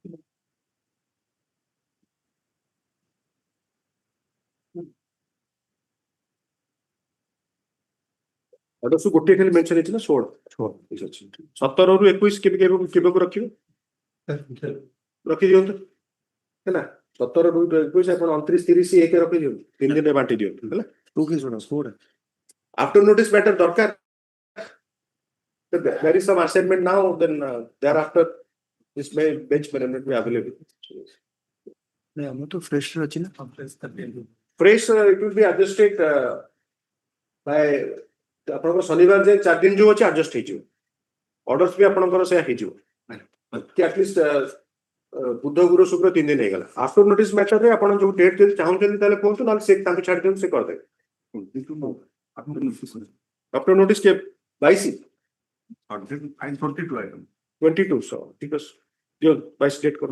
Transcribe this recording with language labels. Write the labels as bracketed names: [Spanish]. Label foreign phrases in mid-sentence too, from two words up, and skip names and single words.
[Odia] ଅର୍ଡର୍ସ ଗୋଟିଏ ଖାଲି ମେନସନ ହେଇଛି ନା 16 ଠିକ ଅଛି 17 ରୁ 21 କେବେକୁ ରଖିବେ ରଖିଦିଅନ୍ତୁ ହେଲା 17/2/21 ଆପଣ 29/30/1 ରଖିଦିଅନ୍ତୁ 3 ଦିନରେ ବାଣ୍ଟି ଦିଅନ୍ତୁ ହେଲା। [English] After notice matter ଦରକାର there is some assignment now then thereafter this bench may not be available. [Odia] ନାଇଁ ଆମର ତ ଫ୍ରେଶ ଅଛି ନା। [English] Fresh it will be adjusted by [Odia] ଆପଣଙ୍କର ଶନିବାର ଯାଏ 4 ଦିନ ଯୋଉ ଅଛି adjust ହେଇଯିବ ଅର୍ଡର୍ସ ବି ଆପଣଙ୍କର ସେୟା ହେଇଯିବ କି ଆଟଲିଷ୍ଟ ବୁଧ ଗୁରୁ ଶୁକ୍ର 3 ଦିନ ହେଇଗଲା। [English] after notice matter [Odia] ଆପଣ ଯୋଉ ଡେଟ୍ ଯଦି ଚାହୁଁଛନ୍ତି ତାହେଲେ କୁହନ୍ତୁ ନହେଲେ ସେ ତାଙ୍କୁ ଛାଡ଼ି ଦିଅନ୍ତୁ ସେ କରିଦେବେ। [English] after notice [Odia] କେ 22 22 ସो ଠିକ ଅଛି ଦିଅ 22 ଡେଟ୍ କର।